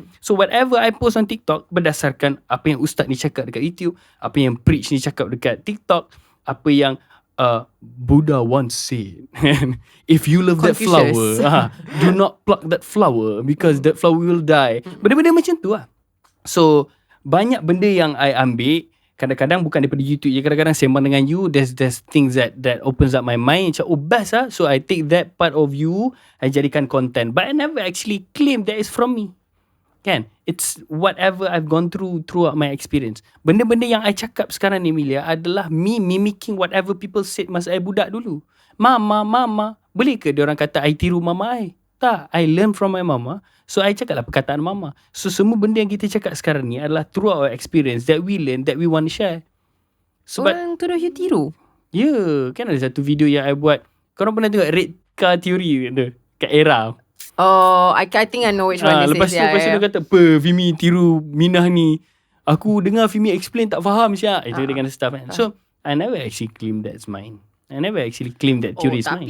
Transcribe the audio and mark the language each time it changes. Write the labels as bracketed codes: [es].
[en] So whatever I post on TikTok [ms] berdasarkan apa yang ustaz ni cakap dekat YouTube, apa yang preach ni cakap dekat TikTok, apa yang Buddha [en] once said. If you love that flower, do not pluck that flower because that flower will die. [ms] Benda-benda macam tu lah. So banyak benda yang I ambil. Kadang-kadang bukan daripada YouTube je. Kadang-kadang sembang dengan [en] you, there's things that opens up my mind. [ms] Macam, oh best lah. [en] So I take that part of you, I [ms] jadikan [en] content. But I never actually claim that is from me. [ms] Kan? [en] It's whatever I've gone throughout my experience. [ms] Benda-benda yang I cakap sekarang ni, Amelia, adalah me mimicking whatever people said masa I budak dulu. Mama. Boleh ke diorang kata I tiru mama I? Tak. [en] I learn from my mama. [ms] So I cakap lah perkataan mama. So semua benda yang kita cakap sekarang ni adalah [en] throughout our experience that we learn, that we want to share. [ms] Sebab orang tuduh you tiru. Ya, kan ada satu video yang I buat. Korang pernah tengok red car theory tu kat era. [en] Oh, I think I know which one this [ms] Lepas [en] is. [ms] tu dia kata, Fimie tiru Minah ni. Aku dengar Fimie explain tak faham Syak. Itu dengan stuff kan. [en] So I never actually claim that's mine. I never actually claim that theory is mine.